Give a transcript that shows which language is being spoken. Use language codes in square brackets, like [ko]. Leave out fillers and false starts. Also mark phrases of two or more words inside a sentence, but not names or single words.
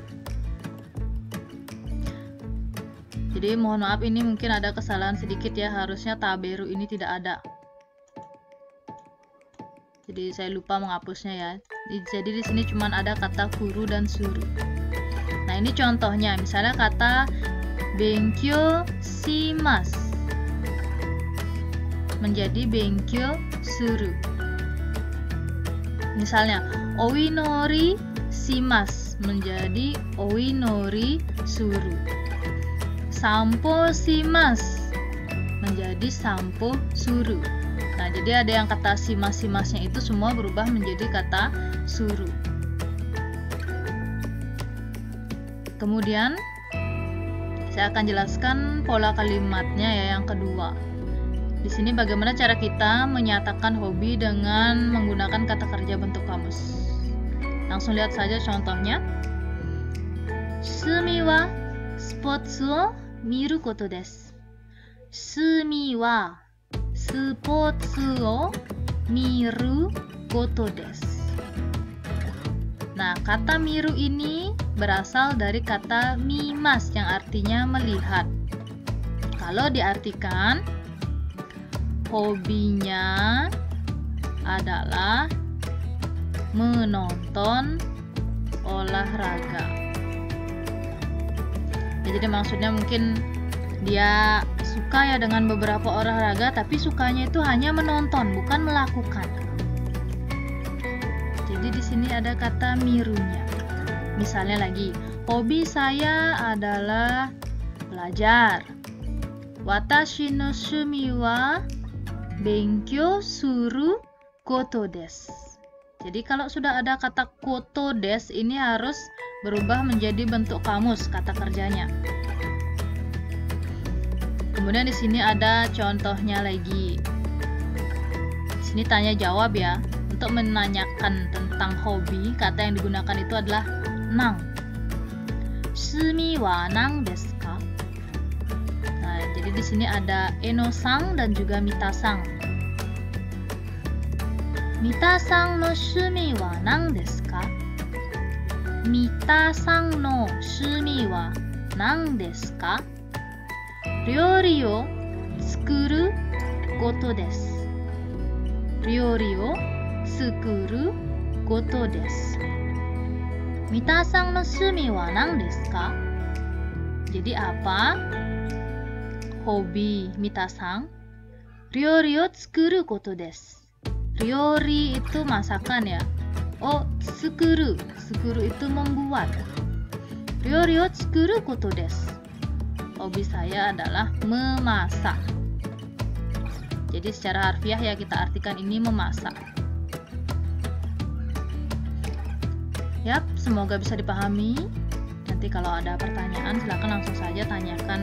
[id] Jadi mohon maaf, ini mungkin ada kesalahan sedikit ya. Harusnya taberu ini tidak ada. Jadi saya lupa menghapusnya ya. Jadi di sini cuma ada kata kuru dan suru. Nah, ini contohnya. Misalnya kata [ja] 勉強します [id] menjadi [ja] 勉強する. [id] Misalnya [ja] お祈りします [id] menjadi [ja] お祈りする. 散歩します [id] menjadi [ja] 散歩する. [id] Nah, jadi ada yang kata shimasu-shimasnya itu semua berubah menjadi kata suru. Kemudian saya akan jelaskan pola kalimatnya ya, yang kedua. Di sini bagaimana cara kita menyatakan hobi dengan menggunakan kata kerja bentuk kamus. Langsung lihat saja contohnya. [ja] 趣味はスポーツを見ることです. 趣味はスポーツを見ることです. [id] Nah, kata miru ini berasal dari kata mimas yang artinya melihat. Kalau diartikan, hobinya adalah menonton olahraga. Ya, jadi maksudnya mungkin dia suka ya dengan beberapa olahraga, tapi sukanya itu hanya menonton, bukan melakukan. Jadi di sini ada kata mirunya. Misalnya lagi, hobi saya adalah belajar. [ja] 私の趣味は勉強することです. [id] Jadi kalau sudah ada kata [ja] ことです, [id] ini harus berubah menjadi bentuk kamus kata kerjanya. Kemudian di sini ada contohnya lagi. Di sini tanya jawab ya. Untuk menanyakan tentang hobi, kata yang digunakan itu adalah nang. [ja] 趣味は何ですか? [id] Nah, jadi di sini ada eno-sang dan juga mita-sang. [ja] ミタさんの趣味は何ですか? ミタさんの趣味は何ですか? 料理を作ることです. 料理を作ることです. ミタさんの趣味は何ですか? [id] Jadi apa hobi mita-sang? [ja] 料理を作ることです. [id] Ryori itu masakan ya. [ja] を作る、作る [id] itu membuat. [ja] 料理を作ることです. [id] Hobi saya adalah memasak. Jadi secara harfiah ya kita artikan ini memasak. Yap, semoga bisa dipahami. Nanti kalau ada pertanyaan silahkan langsung saja tanyakan.